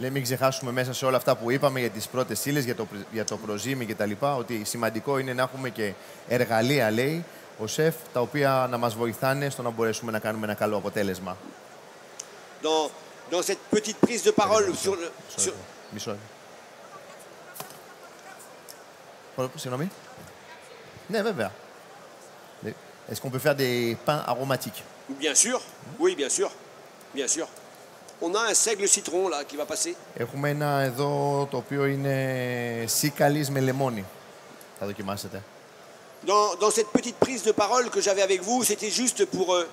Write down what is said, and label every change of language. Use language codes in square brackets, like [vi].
[el] λέει μην ξεχάσουμε μέσα σε όλα αυτά που είπαμε για τις πρώτες ύλες, για το προζύμι κτλ. Ότι σημαντικό είναι να έχουμε και εργαλεία, λέει ο σεφ, τα οποία να μας βοηθάνε στο να μπορέσουμε να κάνουμε ένα καλό αποτέλεσμα. [fr] Dans cette petite prise de parole sur... [el] Μισό. Συγγνώμη. Ναι, βέβαια. [fr] Est-ce qu'on peut faire des pains aromatiques? Bien sûr, oui, bien sûr, bien sûr. On a un seigle citron là qui va passer. [el] Έχουμε ένα εδώ το οποίο είναι σίκαλις με λεμόνι. Θα δοκιμάσετε. [fr] Dans cette petite prise de parole que j'avais avec vous, c'était juste pour...